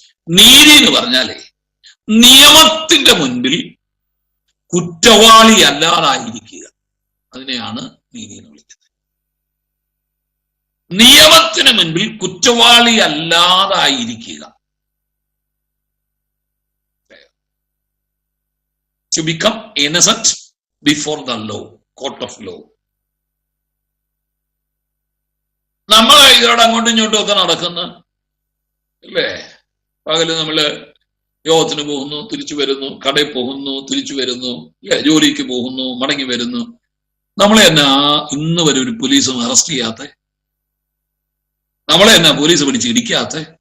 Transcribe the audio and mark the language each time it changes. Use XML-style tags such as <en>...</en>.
<ml>നീതി എന്ന് പറഞ്ഞാലേ നിയമത്തിന്റെ മുൻപിൽ കുറ്റവാളി അല്ലാതായിരിക്കുക. അതിനെയാണ് നീതി എന്ന് വിളിക്കുന്നത്. നിയമത്തിന് മുൻപിൽ കുറ്റവാളി അല്ലാതായിരിക്കുക.</ml> <en>To become innocent before the law, court of law.</en> <ml>നമ്മൾ ഇതോടെ അങ്ങോട്ടും ഇങ്ങോട്ടും ഒക്കെ നടക്കുന്ന അല്ലേ? പകല് നമ്മള് യോഗത്തിന് പോകുന്നു, തിരിച്ചു വരുന്നു, കടയിൽ പോകുന്നു, തിരിച്ചു വരുന്നു, ജോലിക്ക് പോകുന്നു, മടങ്ങി വരുന്നു. നമ്മളെ എന്നാ ഇന്ന് വരെ ഒരു പോലീസും അറസ്റ്റ് ചെയ്യാത്ത? നമ്മളെ എന്നാ പോലീസ് പിടിച്ച് ഇടിക്കാത്ത?</ml>